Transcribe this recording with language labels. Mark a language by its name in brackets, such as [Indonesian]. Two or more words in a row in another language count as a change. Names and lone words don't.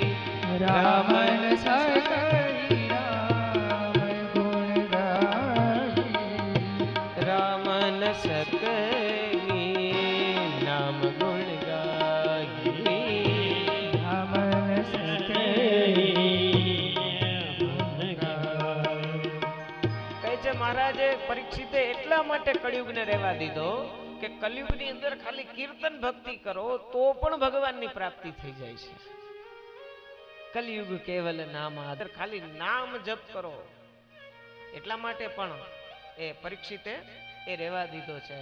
[Awadhi] राम न सकई राम गुण गाई राम न सकगी नाम गुण गाई राम न सकई गुण गाई [Gujarati] કહે છે મહારાજે પરીક્ષિતે એટલા માટે કળિયુગને રહેવા દીધો કે કલયુગની અંદર ખાલી કીર્તન ભક્તિ કરો તો પણ ભગવાનની પ્રાપ્તિ થઈ જાય છે. [Awadhi] कलयुग केवल नाम आधार, [Gujarati] ખાલી નામ જપ કરો એટલા માટે પણ એ પરીક્ષિતે એ રહેવા દીધો છે.